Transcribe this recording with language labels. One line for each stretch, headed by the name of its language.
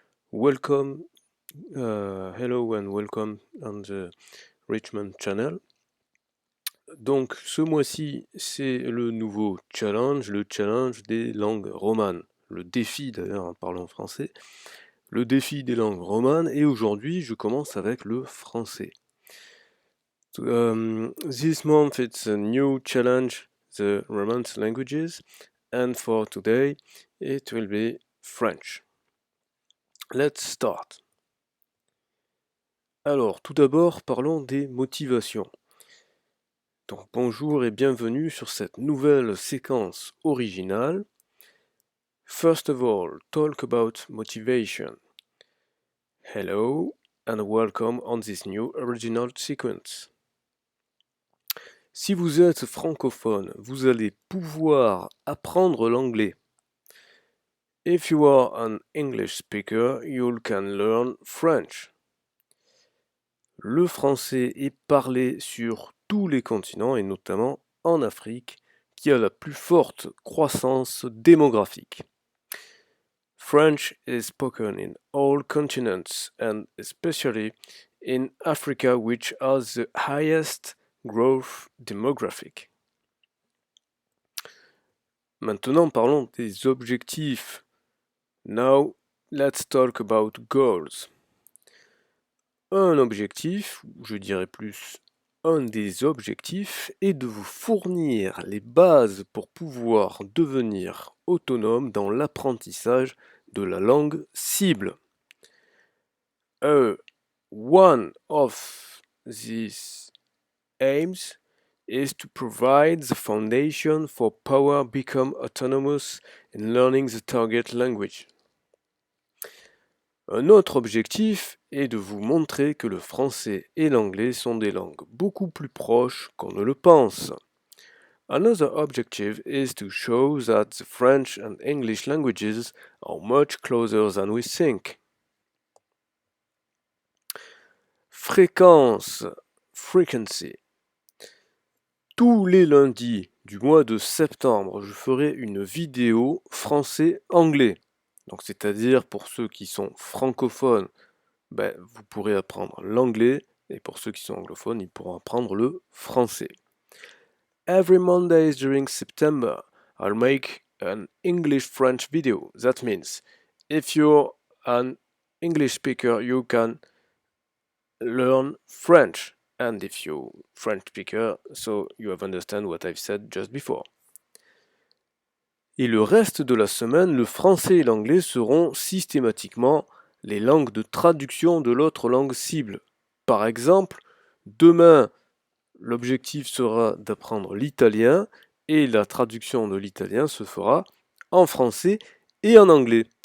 English: Welcome, hello and welcome on the Richman channel.
French: Donc ce mois-ci, c'est le nouveau challenge, le challenge des langues romanes. Le défi d'ailleurs, en parlant français, le défi des langues romanes. Et aujourd'hui, je commence avec le français.
English: This month, it's a new challenge, the Romance languages. And for today, it will be French. Let's start.
French: Alors, tout d'abord, parlons des motivations. Donc, bonjour et bienvenue sur cette nouvelle séquence originale.
English: First of all, talk about motivation. Hello and welcome on this new original sequence.
French: Si vous êtes francophone, vous allez pouvoir apprendre l'anglais.
English: If you are an English speaker, you can learn French.
French: Le français est parlé sur tous les continents et notamment en Afrique, qui a la plus forte croissance démographique.
English: French is spoken in all continents and especially in Africa, which has the highest growth demographic.
French: Maintenant, parlons des objectifs.
English: Now, let's talk about goals.
French: Un objectif, ou je dirais plus un des objectifs, est de vous fournir les bases pour pouvoir devenir autonome dans l'apprentissage de la langue cible.
English: One of these aims is to provide the foundation for power become autonomous in learning the target language.
French: Un autre objectif est de vous montrer que le français et l'anglais sont des langues beaucoup plus proches qu'on ne le pense.
English: Another objective is to show that the French and English languages are much closer than we think.
French: Fréquence, frequency. Tous les lundis du mois de septembre, je ferai une vidéo français-anglais. Donc, c'est-à-dire pour ceux qui sont francophones, vous pourrez apprendre l'anglais, et pour ceux qui sont anglophones, ils pourront apprendre le français.
English: Every Monday during September, I'll make an English-French video. That means, if you're an English speaker, you can learn French. And if you're French speaker, so you have understand what I've said just before.
French: Et le reste de la semaine, le français et l'anglais seront systématiquement les langues de traduction de l'autre langue cible. Par exemple, demain, l'objectif sera d'apprendre l'italien et la traduction de l'italien se fera en français et en anglais.